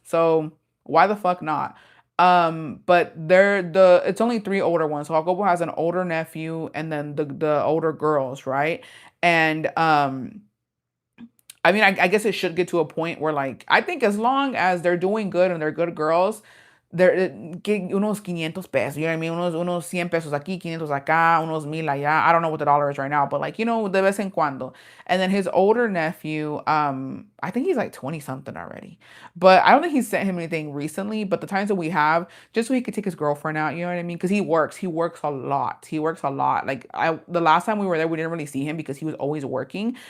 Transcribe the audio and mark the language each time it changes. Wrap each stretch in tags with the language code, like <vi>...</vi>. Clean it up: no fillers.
<en>So why the fuck not? But it's only three older ones. So Jacobo has an older nephew and then the older girls, right? And I mean, I guess it should get to a point where, like, I think as long as they're doing good and they're good girls,</en> <es>unos 500 pesos,</es> <en>you know what I mean?</en> <es>Unos 100 pesos aquí, 500 acá, unos 1000 allá.</es> <en>I don't know what the dollar is right now, but like,</en> <es>de vez en cuando.</es> <en>And then his older nephew, I think he's like 20 something already. But I don't think he's sent him anything recently, but the times that we have, just so he could take his girlfriend out, you know what I mean? Because he works a lot. He works a lot. Like the last time we were there, we didn't really see him because he was always working.</en>